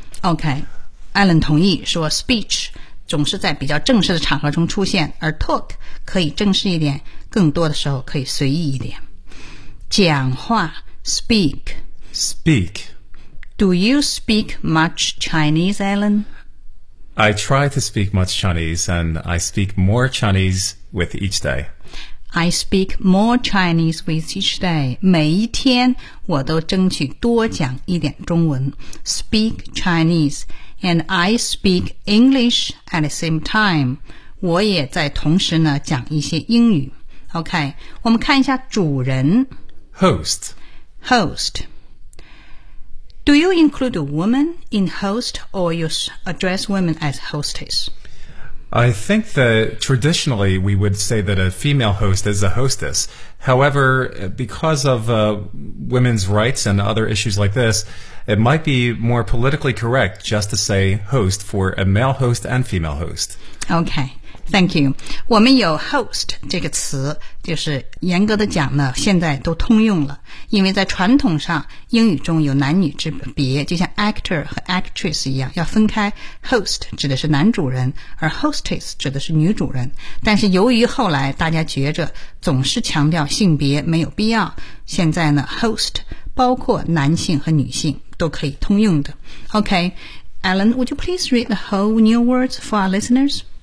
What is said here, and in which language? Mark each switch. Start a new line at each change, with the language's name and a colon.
Chinese: Okay, Alan 同意说 speech 总是在比较正式的场合中出现，而 talk 可以正式一点，更多的时候可以随意一点。讲话 speak.
English: Do you speak much Chinese, Alan? I try to speak much Chinese, and I speak more Chinese with each day. I speak more Chinese with each day.
Chinese: 每一天我都争取多讲一点中文。
English: Speak Chinese, and I speak English at the same time.
Chinese: 我也在同时呢讲一些英语。 OK, 我们看一下主人。
English: Host. Do you include a woman in host or you address women as hostess? I think that traditionally we would say that a female host is a hostess. However, because of women's rights and other issues like this, it might be more politically correct just to say host for a male host and female host. Okay. Thank you.
Chinese: 我们有 host 这个词，就是严格的讲呢，现在都通用了。因为在传统上，英语中有男女之别，就像 actor 和 actress 一样，要分开。 host 指的是男主人，而 hostess 指的是女主人。但是由于后来大家觉着总是强调性别没有必要，现在呢 host 包括男性和女性都可以通用的。
English: OK, Alan, would you please read the whole new words for our listeners?